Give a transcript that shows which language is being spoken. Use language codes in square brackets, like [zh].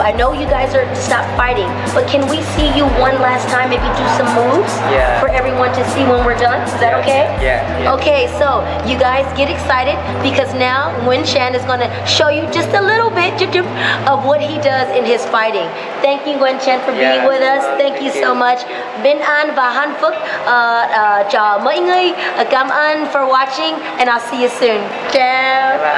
[en] I know you guys are stopped fighting, but can we see you one last time? Maybe do some moves for everyone to see when we're done. Is that okay? Yeah. Okay, so you guys get excited because now Nguyen Chan is going to show you just a little bit of what he does in his fighting. Thank you, Nguyen Chan, for being with us. Thank you so much. [vi] Bình an và hạnh phúc cho mọi người. Cảm ơn [en] for watching, and I'll see you soon. [it] Ciao.